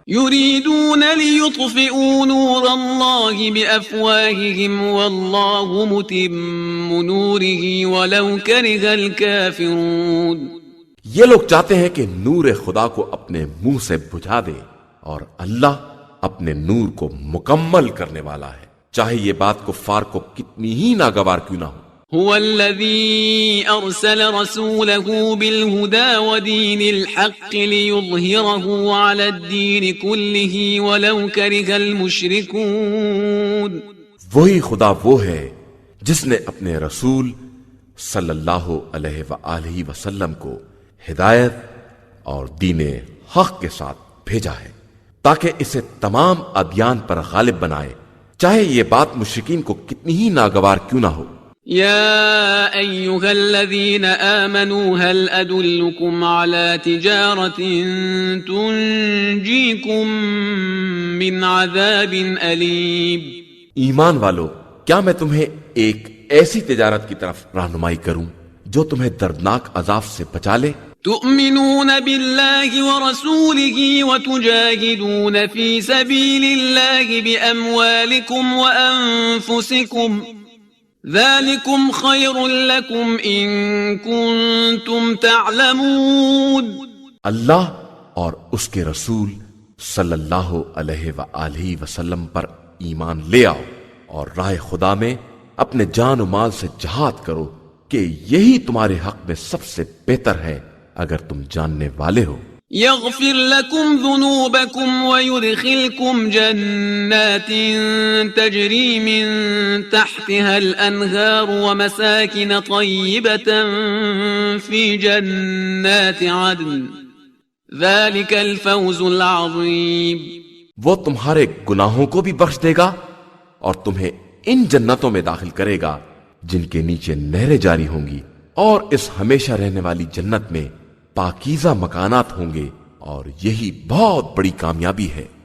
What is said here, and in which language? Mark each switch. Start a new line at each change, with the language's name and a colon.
Arabic: يريدون ليطفئوا نور الله بأفواههم والله متم نوره ولو كره الكافرون۔
Urdu: یہ لوگ چاہتے ہیں کہ نور خدا کو اپنے منہ سے بجھا دے، اور اللہ اپنے نور کو مکمل کرنے والا ہے، چاہے یہ بات کفار کو کتنی ہی ناگوار کیوں نہ ہو۔
Arabic: هو الذي أرسل رسوله بالهدى ودين الحق ليظهره على الدين كله ولو كره المشركون۔
Urdu: وہی خدا وہ ہے جس نے اپنے رسول صلی اللہ علیہ وآلہ وسلم کو ہدایت اور دین حق کے ساتھ بھیجا ہے تاکہ اسے تمام ادیان پر غالب بنائے، چاہے یہ بات مشرکین کو کتنی ہی ناگوار کیوں نہ ہو۔
Arabic: يا أيها الذين آمنوا هل أدلكم على تجارة تنجيكم من عذاب أليم؟
Urdu: ایمان والو، کیا میں تمہیں ایک ایسی تجارت کی طرف رہنمائی کروں جو تمہیں دردناک عذاب سے بچا لے؟
Arabic: تؤمنون بالله ورسوله وتجاهدون في سبيل الله بأموالكم وأنفسكم ذلكم خير لكم إن كنتم تعلمون۔
Urdu: اللہ اور اس کے رسول صلی اللہ علیہ وآلہ وسلم پر ایمان لے آؤ اور راہ خدا میں اپنے جان و مال سے جہاد کرو کہ یہی تمہارے حق میں سب سے بہتر ہے اگر تم جاننے والے ہو۔
Arabic: يغفر لكم ذنوبكم ويدخلكم جنات تجري من تحتها الأنهار ومساكن طيبة في جنات عدن ذلك الفوز العظيم۔
Urdu: وہ تمہارے گناہوں کو بھی بخش دے گا اور تمہیں ان جنتوں میں داخل کرے گا جن کے نیچے نہریں جاری ہوں گی، اور اس ہمیشہ رہنے والی جنت میں پاکیزہ مکانات ہوں گے، اور یہی بہت بڑی کامیابی ہے۔